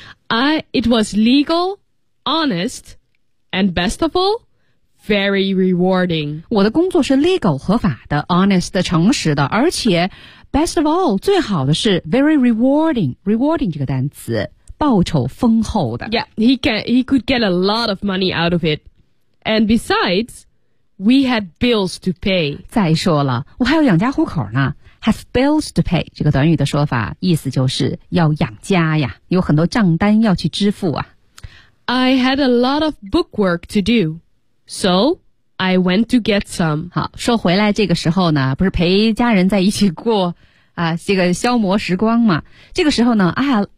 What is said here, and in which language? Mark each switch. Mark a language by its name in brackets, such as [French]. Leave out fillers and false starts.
[English] It was legal, honest, and best of all, very rewarding. [Chinese] 我的工作是 legal, 合法的 honest, 诚实的，而且 [English] best of all, [Chinese] 最好的是 [English] very rewarding, [Chinese] rewarding 这个单词，报酬丰厚的。 [English] Yeah, he could get a lot of money out of it. And besides, we had bills to pay. [Chinese] 再说了，我还有养家糊口呢。 [English] Have bills to pay [Chinese] 这个短语的说法意思就是要养家呀，有很多账单要去支付啊。 [English] I had a lot of bookwork to do, so I went to get some. [Chinese] 好，说回来这个时候呢，不是陪家人在一起过啊，这个消磨时光嘛。这个时候呢， [English] I had